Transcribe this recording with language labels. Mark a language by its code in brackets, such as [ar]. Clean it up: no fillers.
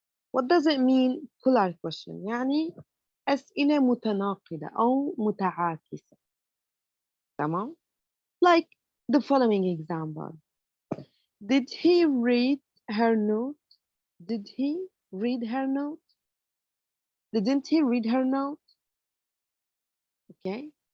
[en] What does it mean plural question? [ar] يعني أسئلة متناقضة أو متعاكسة. [en] تمام؟ Like the following example. Did he read her note? Did he read her note? Didn't he read her note? Okay.